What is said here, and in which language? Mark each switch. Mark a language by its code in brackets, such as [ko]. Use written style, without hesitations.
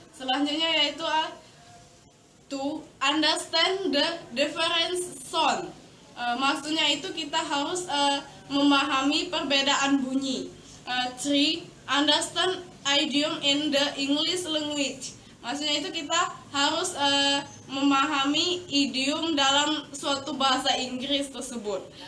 [id] Selanjutnya yaitu [en] to understand the different sound. [id] Maksudnya itu kita harus memahami perbedaan bunyi. [en] Three, understand idiom in the English language. [id] Maksudnya itu kita harus memahami idiom dalam suatu bahasa Inggris tersebut.